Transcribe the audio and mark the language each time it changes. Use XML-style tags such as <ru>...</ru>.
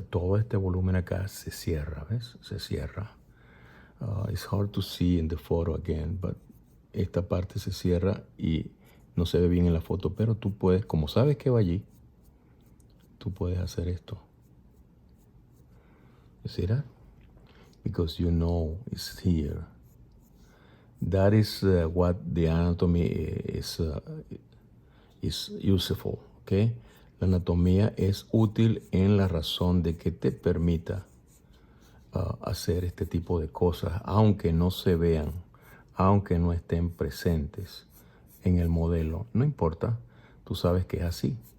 <es>Todo este volumen acá se cierra, ¿ves? Se cierra.</es> <en>It's hard to see in the photo again, but</en> <es>esta parte se cierra y no se ve bien en la foto, pero tú puedes, como sabes que va allí, tú puedes hacer esto.</es> <en>You see that? Because you know it's here. That is what the anatomy is useful, okay?</en> <es>La anatomía es útil en la razón de que te permita hacer este tipo de cosas, aunque no se vean, aunque no estén presentes en el modelo. No importa, tú sabes que es así.</es>